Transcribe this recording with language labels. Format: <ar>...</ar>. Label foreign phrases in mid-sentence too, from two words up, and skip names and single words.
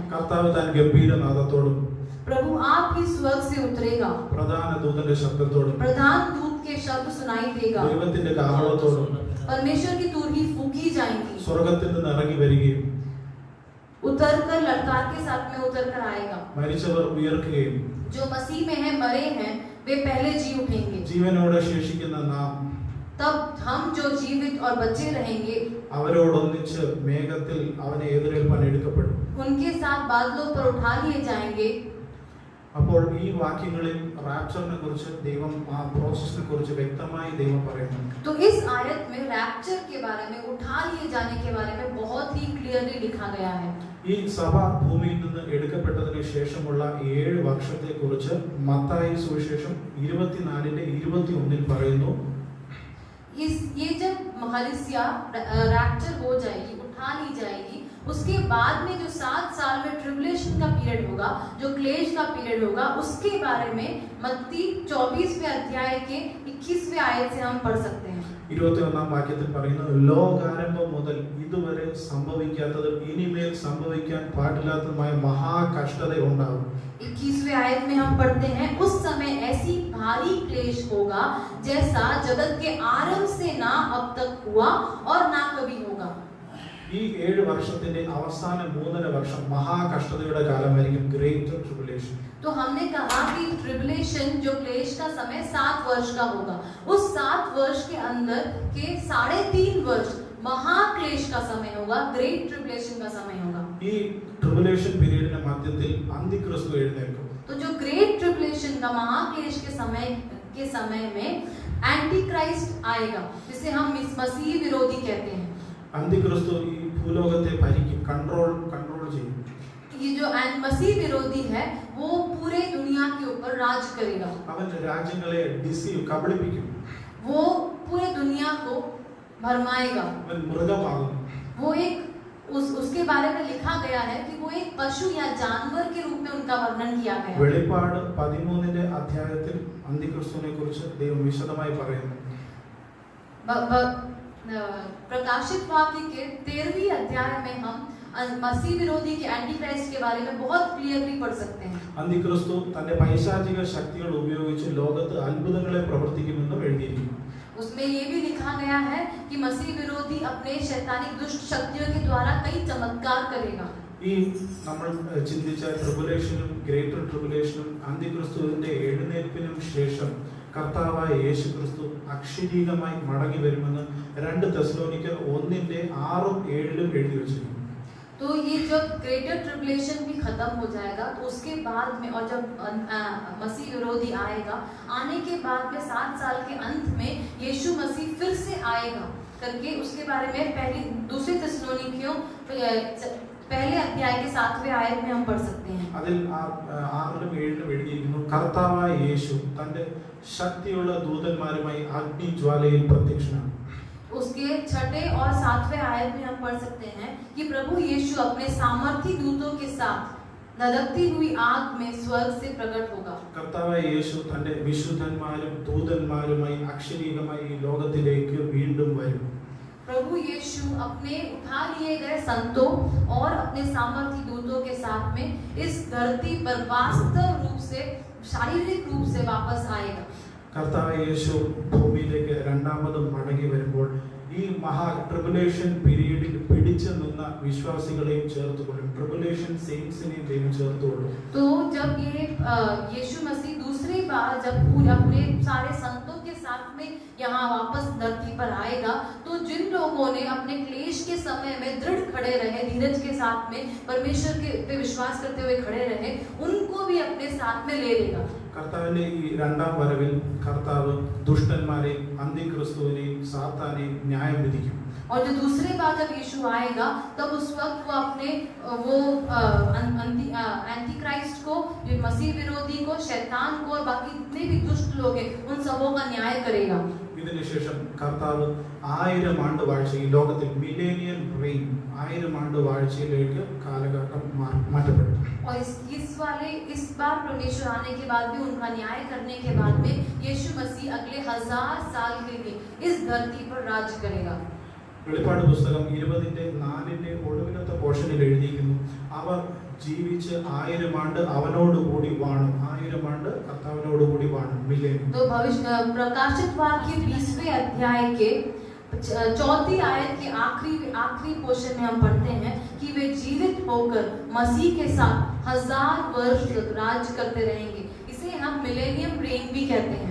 <ml>കർത്താവ് താൻ ഗംഭീരനാദത്തോടും</ml> <hi>प्रभु आप ही स्वर्ग से उतरेगा,</hi> <ml>പ്രധാന ദൂതന്റെ ശബ്ദത്തോടും</ml> <hi>प्रधान दूत के शब्द सुनाई देगा,</hi> <ml>ദൈവത്തിന്റെ കാഹളത്തോടും</ml> <hi>परमेश्वर की तुरही फूकी जाएगी,</hi> <ml>സ്വർഗ്ഗത്തിൽ നിന്ന് ഇറങ്ങി വരികയും</ml> <hi>उतरकर ललकार के साथ में उतरकर आएगा।</hi> <ml>മരിച്ചവർ ഉയർക്കുകയും</ml> <hi>जो मसीह में है मरे हैं वे पहले जी उठेंगे,</hi> <ml>ജീവനോടെ ശേഷിക്കുന്ന നാം</ml> <hi>तब हम जो जीवित और बचे रहेंगे</hi> <ml>അവരോടൊന്നിച്ച് മേഘത്തിൽ അവനെ എതിരേൽപ്പാൻ എടുക്കപ്പെടും.</ml> <hi>उनके साथ बादलों पर उठा लिए जाएंगे।</hi> <ml>അപ്പോൾ ഈ വാക്യങ്ങളിൽ റാപ്ചറിനെ കുറിച്ച് ദൈവം ആ പ്രോസസ്സിനെ കുറിച്ച് വ്യക്തമായി ദൈവം പറയുന്നു.</ml> <hi>तो इस आयत में रैप्चर के बारे में, उठा लिए जाने के बारे में बहुत ही क्लियरली लिखा गया है।</hi> <ml>ഈ സഭ ഭൂമിയിൽ നിന്ന് എടുക്കപ്പെട്ടതിന് ശേഷമുള്ള 7 വർഷത്തെ കുറിച്ച് മത്തായി സുവിശേഷം 24-21 പറയുന്നു.</ml> <hi>ये जब कलीसिया रैप्चर हो जाएगी, उठा ली जाएगी, उसके बाद में जो 7 साल में ट्रिबुलेशन का पीरियड होगा, जो क्लेश का पीरियड होगा, उसके बारे में मत्ती 24वें अध्याय के 21वें आयत से हम पढ़ सकते हैं।</hi> <ml>21-ാം വാക്യത്തിൽ പറയുന്നത്, ലോകാരംഭം മുതൽ ഇതുവരെ സംഭവിക്കാത്തതും ഇനിമേൽ സംഭവിക്കാൻ പാടില്ലാത്തതുമായ മഹാകഷ്ടത ഉണ്ടാകും.</ml> <hi>21वें आयत में हम पढ़ते हैं, उस समय ऐसी भारी क्लेश होगा जैसा जगत के आरंभ से ना अब तक हुआ और ना कभी होगा।</hi> <ml>ഈ 7 വർഷത്തിന്റെ അവസാന 3.5 വർഷം മഹാകഷ്ടതയുടെ കാലമായിരിക്കും,</ml> <en>great tribulation.</en> <hi>तो हमने कहा कि ट्रिबुलेशन जो क्लेश का समय 7 वर्ष का होगा, उस 7 वर्ष के अंदर के 3.5 वर्ष महाक्लेश का समय होगा,</hi> <en>great tribulation</en> <hi>का समय होगा।</hi> <ml>ഈ</ml> <en>tribulation period</en> <ml>മധ്യത്തിൽ അന്തിക്രിസ്തു എഴുന്നേൽക്കും.</ml> <hi>तो जो</hi> <en>great tribulation</en> <hi>का महाक्लेश के समय में</hi> <en>anti christ</en> <hi>आएगा, जिसे हम मसीह विरोधी कहते हैं।</hi> <ml>അന്തിക്രിസ്തു ഈ ഭൂലോകത്തെ ഭരിക്കും, കൺട്രോൾ ചെയ്യും.</ml> <hi>ये जो मसीह विरोधी है वो पूरे दुनिया के ऊपर राज करेगा,</hi> <ml>അവൻ രാജ്യങ്ങളെ കബളിപ്പിക്കും,</ml> <hi>वो पूरे दुनिया को भरमाएगा,</hi> <ml>അവൻ മൃഗമാകും,</ml> <hi>वो एक उसके बारे में लिखा गया है कि वो एक पशु या जानवर के रूप में उनका वर्णन किया गया है।</hi> <ml>വെളിപ്പാട് 13ന്റെ അധ്യായത്തിൽ അന്തിക്രിസ്തുവിനെ കുറിച്ച് ദൈവം വിശദമായി പറയുന്നു.</ml> <hi>प्रकाशित वाक्य के 13वीं अध्याय में हम मसीह विरोधी के</hi> <en>anti christ</en> <hi>के बारे में बहुत क्लियरली पढ़ सकते हैं.</hi> <ml>അന്തിക്രിസ്തു തന്റെ പൈശാചിക ശക്തികൾ ഉപയോഗിച്ച് ലോകത്ത് അത്ഭുതങ്ങളെ പ്രവർത്തിക്കുമെന്ന് എഴുതിയിരിക്കുന്നു.</ml> <hi>उसमें ये भी लिखा गया है कि मसीह विरोधी अपने शैतानिक दुष्ट शक्तियों के द्वारा कई चमत्कार करेगा.</hi> <ml>ഈ നമ്മൾ ചിന്തിച്ച ട്രിബുലേഷനും</ml> <en>greater tribulation</en> <ml>അന്തിക്രിസ്തുവിന്റെ എഴുന്നേൽപ്പിനും ശേഷം കർത്താവായ യേശുക്രിസ്തു അക്ഷരീകമായി മടങ്ങി വരുമെന്ന് 2 തെസ്സലോനിക്കർ 1:6-7 എഴുതി വെച്ചിരിക്കുന്നു.</ml> <hi>तो ये जब</hi> <en>greater tribulation</en> <hi>भी खत्म हो जाएगा तो उसके बाद में और जब मसीह विरोधी आएगा, आने के बाद में 7 साल के अंत में यीशु मसीह फिर से आएगा करके उसके बारे में दूसरे तेस्सलोनिकियों पहले अध्याय के 7वें आयत में हम पढ़ सकते हैं.</hi> <ml>അതിൽ 6-7 എഴുതിയിരിക്കുന്നു, കർത്താവായ യേശു തന്റെ ശക്തിയുള്ള ദൂതന്മാരുമായി അഗ്നിജ്വാലയിൽ പ്രത്യക്ഷനാണ്.</ml> <hi>उसके 6 और 7वें आयत में हम पढ़ सकते हैं कि प्रभु यीशु अपने सामर्थी दूतों के साथ धधकती हुई आग में स्वर्ग से प्रकट होगा.</hi> <ml>കർത്താവായ യേശു തന്റെ വിശുദ്ധന്മാരും ദൂതന്മാരുമായി അക്ഷരീകമായി ഈ ലോകത്തിലേക്ക് വീണ്ടും വരും.</ml> <hi>प्रभु यीशु अपने उठा लिए गए संतों और अपने सामर्थी दूतों के साथ में इस धरती पर वास्तव रूप से शारीरिक रूप से वापस आएगा.</hi> <ml>കർത്താവായ യേശു ഭൂമിയിലേക്ക് രണ്ടാമതും മടങ്ങി വരുമ്പോൾ ഈ മഹാ</ml> <en>tribulation period</en> <ml>പിടിച്ചു നിന്ന വിശ്വാസികളെയും ചേർത്തുകൊള്ളും.</ml> <en>tribulation saints</en> <ml>ദൈവം ചേർത്തുകൊള്ളും.</ml> <hi>तो जब ये यीशु मसीह दूसरी बार जब पूरे अपने सारे संतों के साथ में यहाँ वापस धरती पर आएगा, तो जिन लोगों ने अपने क्लेश के समय में दृढ़ खड़े रहे, धीरज के साथ में परमेश्वर के पे विश्वास करते हुए खड़े रहे, उनको भी अपने साथ में ले लेगा.</hi> <ml>കർത്താവിന്റെ ഈ രണ്ടാം വരവിൽ കർത്താവ് ദുഷ്ടന്മാരെയും അന്തിക്രിസ്തുവിനെയും സാത്താനെയും ന്യായം വിധിക്കും.</ml> <hi>और जो दूसरे बार जब यीशु आएगा तब उस वक्त वो अपने</hi> <en>anti christ</en> <hi>को, मसीह विरोधी को, शैतान को और बाकी जितने भी दुष्ट लोग हैं उन सबों का न्याय करेगा.</hi> <ml>ഇതിനുശേഷം കർത്താവ് 1000 ആണ്ട് വാഴ്ചയിൽ ലോകത്തിൽ</ml> <en>millennial reign</en> <ml>1000 ആണ്ട് വാഴ്ചയിലേക്ക് കാലഘട്ടം മാറ്റപ്പെടും.</ml> <hi>और इस बार परमेश्वर आने के बाद भी उनका न्याय करने के बाद में यीशु मसीह अगले 1000 साल के लिए इस धरती पर राज करेगा.</hi> <ml>വെളിപ്പാട് പുസ്തകം 20:4 ഒടുവിലത്തെ പോർഷനിൽ എഴുതിയിരിക്കുന്നു, അവർ ജീവിച്ച് 1000 ആണ്ട് അവനോടുകൂടി വാണു. 1000 ആണ്ട് കർത്താവിനോടുകൂടി വാണു. മില്ലേനിയം.</ml> <hi>तो भविष्य प्रकाशित वाक्य 20वें अध्याय के 4th आयत के आखिरी पोर्शन में हम पढ़ते हैं कि वे जीवित होकर मसीह के साथ 1000 वर्ष तक राज करते रहेंगे. इसे हम</hi> <en>millennium reign</en> <hi>भी कहते हैं.</hi>